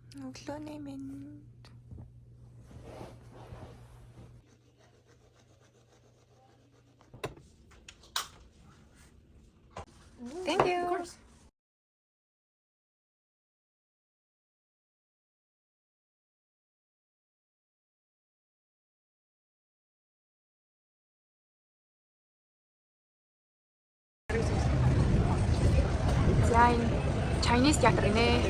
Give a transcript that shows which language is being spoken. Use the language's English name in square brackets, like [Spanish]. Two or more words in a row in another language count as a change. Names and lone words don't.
[Mongolian] өглөөний минь. [English] Thank you. Of course. [Mongolian] За энэ Chinese театр гинэ.